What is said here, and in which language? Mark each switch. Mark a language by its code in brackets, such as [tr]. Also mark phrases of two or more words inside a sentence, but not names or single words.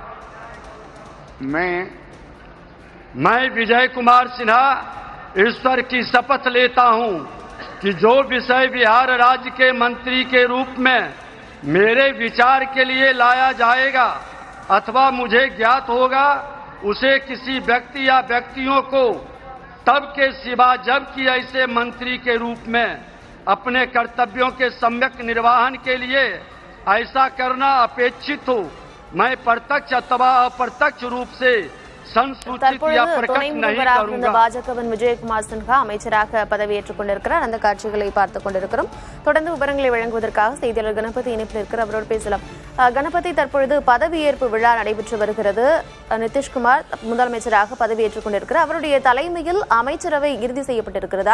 [hi] मैं विजय कुमार सिन्हा ईश्वर की शपथ लेता हूं कि जो विषय बिहार राज्य के मंत्री के रूप में मेरे विचार के लिए लाया जाएगा अथवा मुझे ज्ञात होगा, उसे किसी व्यक्ति या व्यक्तियों को तब के सिवा जबकि ऐसे मंत्री के रूप में अपने कर्तव्यों के सम्यक निर्वहन के लिए ऐसा करना अपेक्षित हो, मैं प्रत्यक्ष अथवा अप्रत्यक्ष रूप से संसूचित या प्रकट नहीं करूंगा। [ta] பாஜகவின் விஜயகுமார் சின்ஹா அமைச்சராக பதவியேற்றுக் கொண்டிருக்கிறார். அந்த காட்சிகளை பார்த்துக் கொண்டிருக்கிறோம். தொடர்ந்து விவரங்களை வழங்குவதற்காக செய்தியாளர் கணபதி இணைப்பில் இருக்கிற அவரோடு பேசலாம். கணபதி, தற்பொழுது பதவியேற்பு விழா நடைபெற்று வருகிறது. நிதிஷ்குமார் முதலமைச்சராக பதவியேற்றுக் கொண்டிருக்கிறார். அவருடைய தலைமையில் அமைச்சரவை இறுதி செய்யப்பட்டிருக்கிறதா?